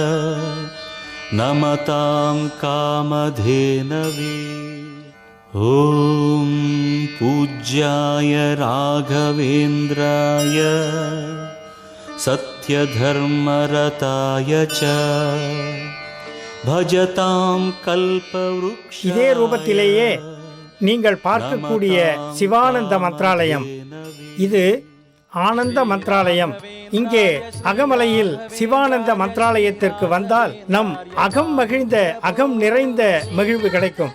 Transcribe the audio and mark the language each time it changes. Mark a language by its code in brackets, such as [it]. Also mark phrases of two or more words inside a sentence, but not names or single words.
[sa] नमतां कामधेनवे ॐ पूज्याय राघवेन्द्राय सत्यधर्मरताय च भजतां कल्पवृक्षाय. [ta] இதே ரூபத்திலேயே நீங்கள் பார்க்கக்கூடிய சிவானந்த மந்த்ராலயம், இது ஆனந்த மந்த்ராலயம். இங்கே அகமலையில் சிவானந்த மந்த்ராலயத்திற்கு வந்தால் நம் அகம் மகிழ்ந்த அகம் நிறைந்த மகிழ்வு கிடைக்கும்.